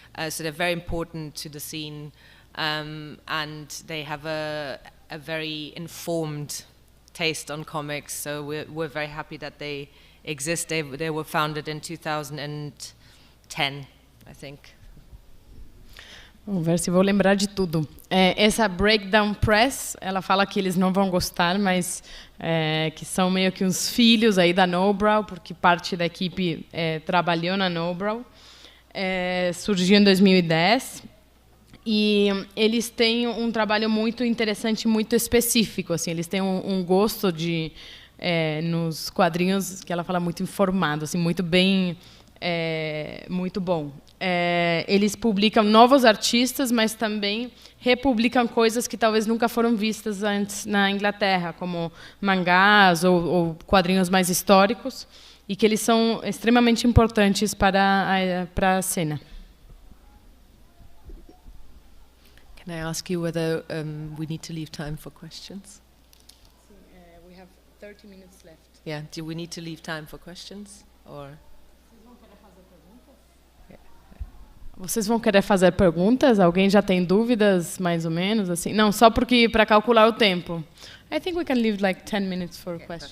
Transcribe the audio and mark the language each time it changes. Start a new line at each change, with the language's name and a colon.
English: So they're very important to the scene, and they have a very informed taste on comics. So we're very happy that they exist. They were founded in 2010, I think.
Portuguese: Vamos ver se vou lembrar de tudo. Essa Breakdown Press, ela fala que eles não vão gostar, mas que são meio que uns filhos aí da Nobrow, porque parte da equipe trabalhou na Nobrow. Surgiu em 2010 e eles têm um trabalho muito interessante, muito específico. Assim, eles têm um gosto de nos quadrinhos que ela fala muito informado, assim, muito bem, muito bom. Eles publicam novos artistas, mas também republicam coisas que talvez nunca foram vistas antes na Inglaterra, como mangás ou quadrinhos mais históricos, e que eles são extremamente importantes para a cena.
English: Can I ask you whether we need to leave time for questions? We have 30 minutes left. Yeah, do we need to leave time for questions? Or?
Portuguese: Vocês vão querer fazer perguntas? Alguém já tem dúvidas, mais ou menos? Assim? Não, só porque para calcular o tempo.
English: I think we can leave like 10 minutes for questions.